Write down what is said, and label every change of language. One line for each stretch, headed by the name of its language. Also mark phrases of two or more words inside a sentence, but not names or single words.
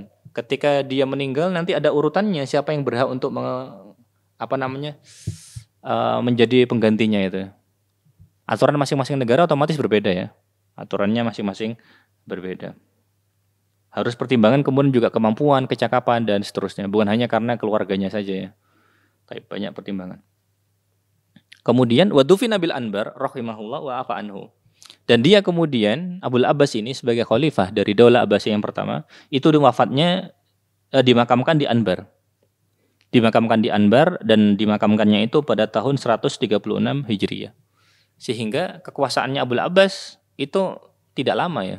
Indonesian: Ketika dia meninggal nanti ada urutannya siapa yang berhak untuk menjadi penggantinya itu. Aturan masing-masing negara otomatis berbeda ya. Aturannya masing-masing berbeda. Harus pertimbangan kemudian juga kemampuan, kecakapan dan seterusnya. Bukan hanya karena keluarganya saja ya. Tapi banyak pertimbangan.
Arabic: Kemudian ودفن بالأنبار رحمه الله وعفا عنه.
Indonesian: Dan dia kemudian Abul Abbas ini sebagai khalifah dari Daulah Abbasiyah yang pertama, itu wafatnya dimakamkan di Anbar. Dimakamkan di Anbar dan dimakamkannya itu pada tahun 136 Hijriah. Sehingga kekuasaannya Abul Abbas itu tidak lama ya.